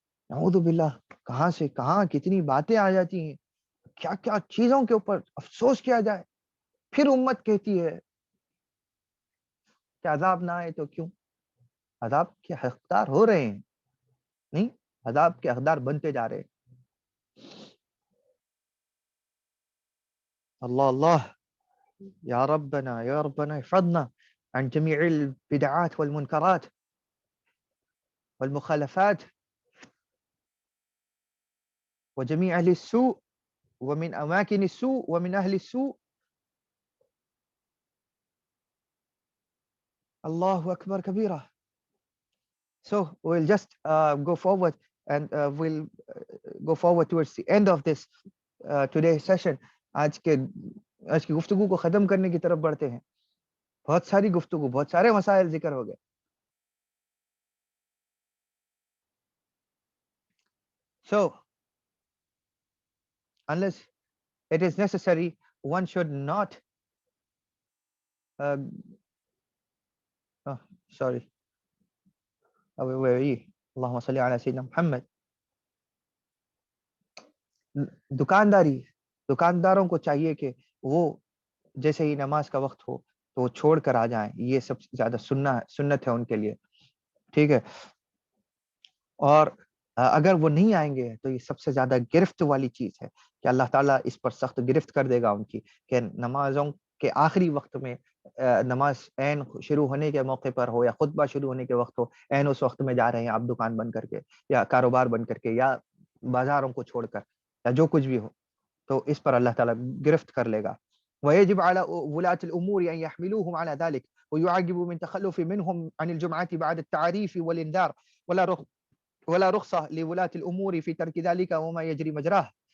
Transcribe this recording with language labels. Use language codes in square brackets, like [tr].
[ur] نعوذ باللہ، کہاں سے کہاں کتنی باتیں آ جاتی ہیں، کیا کیا چیزوں کے اوپر افسوس کیا جائے. پھر امت کہتی ہے کہ عذاب نہ آئے تو کیوں؟ عذاب کے حقدار ہو رہے ہیں، نہیں عذاب کے حقدار بنتے جا رہے ہیں. [ar] اللہ اللہ، یا ربنا احفظنا عن جميع البدعات والمنكرات والمخالفات وجميع أهل السوء ومن أماكن السوء ومن أهل السوء. Allahu Akbar Kabira. [en] So we'll just go forward and we'll go forward towards the end of this today's session. [ur] آج کی گفتگو کو ختم کرنے کی طرف بڑھتے ہیں. بہت ساری گفتگو، بہت سارے مسائل ذکر ہو گئے. [en] So unless it is necessary, one should not sorry. [ar] اللہم صلی علی سیدنا محمد. [ur] دکانداروں کو چاہیے کہ وہ جیسے ہی نماز کا وقت ہو تو وہ چھوڑ کر آ جائیں. یہ سب سے زیادہ سنت ہے ان کے لیے، ٹھیک ہے. اور اگر وہ نہیں آئیں گے تو یہ سب سے زیادہ گرفت والی چیز ہے کہ اللہ تعالیٰ اس پر سخت گرفت کر دے گا ان کی، کہ نمازوں کے آخری وقت میں نماز عین شروع ہونے کے موقع پر ہو یا خطبہ شروع ہونے کے وقت ہو، عین اس وقت میں جا رہے ہیں آپ دکان بند کر کے یا کاروبار بند کر کے یا بازاروں کو چھوڑ کر یا جو کچھ بھی ہو، تو اس پر اللہ تعالیٰ گرفت کر لے گا. [ar] وَيَجِبْ عَلَى وُلَاةِ الْأُمُورِ أَن يَحْمِلُوهُمْ عَلَى ذَلِكَ وَيُعَاقِبُوا مِنْ تَخَلُّفِ مِنْهُمْ عَنِ الْجُمْعَةِ بَعْدَ التَّعْرِيفِ وَالْإِنذَارِ ولا رخصة لولاة الأمور في ترك ذلك وما يجري مجراه.